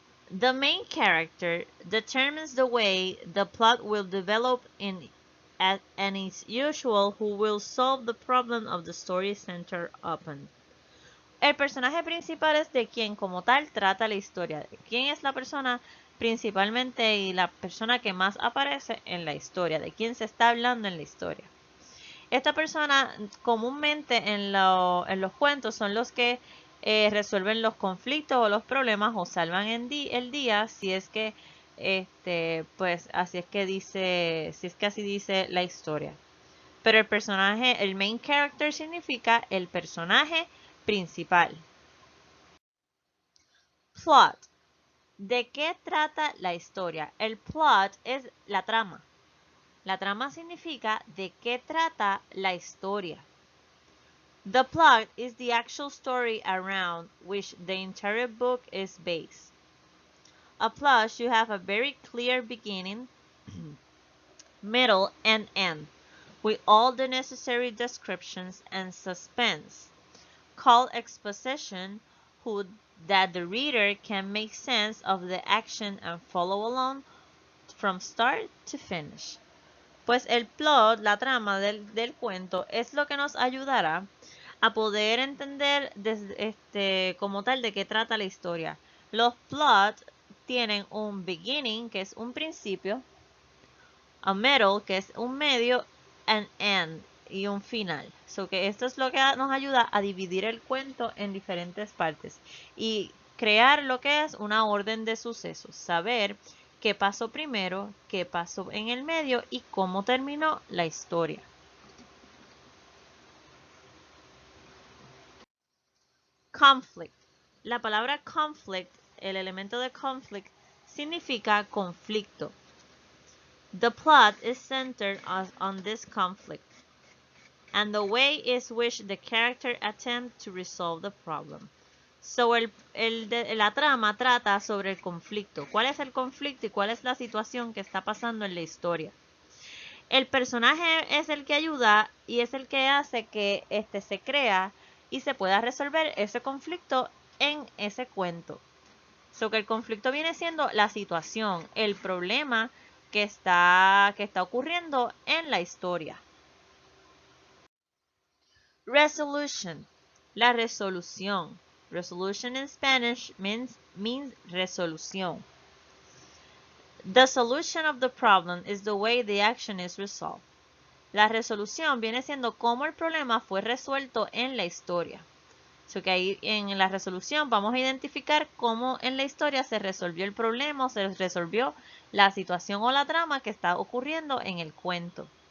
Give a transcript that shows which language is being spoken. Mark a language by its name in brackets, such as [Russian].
[English] The main character determines the way the plot will develop and is usual who will solve the problem of the story centered upon. [Spanish] El personaje principal es de quien como tal trata la historia. De quién es la persona principalmente y la persona que más aparece en la historia. De quién se está hablando en la historia. Esta persona comúnmente en los cuentos son los que resuelven los conflictos o los problemas o salvan el día si es que pues así es que dice, si es que así dice la historia. Pero el personaje, el main character significa el personaje principal. Plot. ¿De qué trata la historia? El plot es la trama. La trama significa de qué trata la historia. [English] The plot is the actual story around which the entire book is based. A plot should have a very clear beginning, middle, and end, with all the necessary descriptions and suspense, called exposition, that the reader can make sense of the action and follow along from start to finish. [Spanish] Pues el plot, la trama del cuento, es lo que nos ayudará a poder entender como tal de qué trata la historia. Los plots tienen un beginning, que es un principio, [English] a middle, [Spanish] que es un medio, [English] an end, [Spanish] y un final. So que esto es lo que nos ayuda a dividir el cuento en diferentes partes y crear lo que es una orden de sucesos, saber qué pasó primero, qué pasó en el medio y cómo terminó la historia. Conflict. La palabra conflict, el elemento de conflict, significa conflicto. [English] The plot is centered on this conflict and the way is which the character attempt to resolve the problem. [Spanish] So, la trama trata sobre el conflicto. ¿Cuál es el conflicto y cuál es la situación que está pasando en la historia? El personaje es el que ayuda y es el que hace que se crea y se pueda resolver ese conflicto en ese cuento. So que el conflicto viene siendo la situación, el problema que está ocurriendo en la historia. [English] Resolution. [Spanish] La resolución. [English] Resolution in Spanish means resolución. The solution of the problem is the way the action is resolved. [Spanish] La resolución viene siendo cómo el problema fue resuelto en la historia. So que ahí en la resolución vamos a identificar cómo en la historia se resolvió el problema o se resolvió la situación o la trama que está ocurriendo en el cuento.